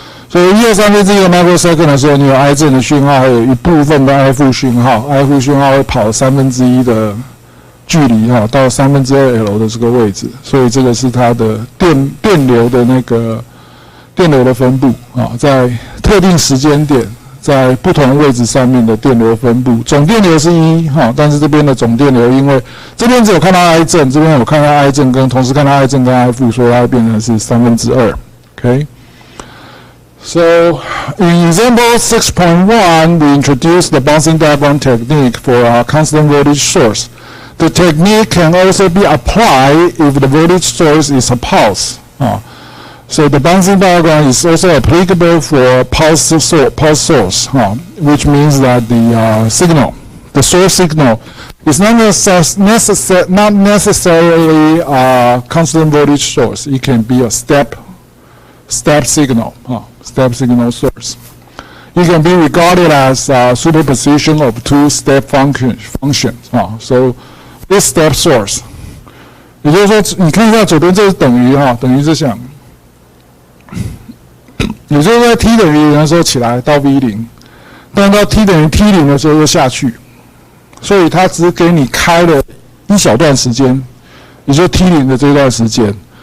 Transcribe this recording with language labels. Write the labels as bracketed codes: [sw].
[zh] 所以1/3个 microsecond 的时候，你有 I 正的讯号，还有一部分的 I 负讯号 ，I 负讯号会跑1/3的距离哈，到2/3L 的这个位置，所以这个是它的电流的那个电流的分布啊，在特定时间点，在不同位置上面的电流分布，总电流是1哈，但是这边的总电流，因为这边只有看到 I 正，这边有看到 I 正跟同时看到 I 正跟 I 负，所以它会变成是2/3 ，OK。 [en] So, in example 6.1, we introduce the bouncing diagram technique for a constant voltage source. The technique can also be applied if the voltage source is a pulse. So the bouncing diagram is also applicable for pulse source, which means that the signal, the source signal, is not necessarily a constant voltage source. It can be a step signal. Step signal source. It can be regarded as a superposition of two step functions. So this step source. [zh] 也就是说，你看一下左边这是等于这项，也就是在 t 等于0的时候起来到 v0， 但到 t 等于 t0的时候又下去，所以它只给你开了一小段时间，也就是 t0的这段时间。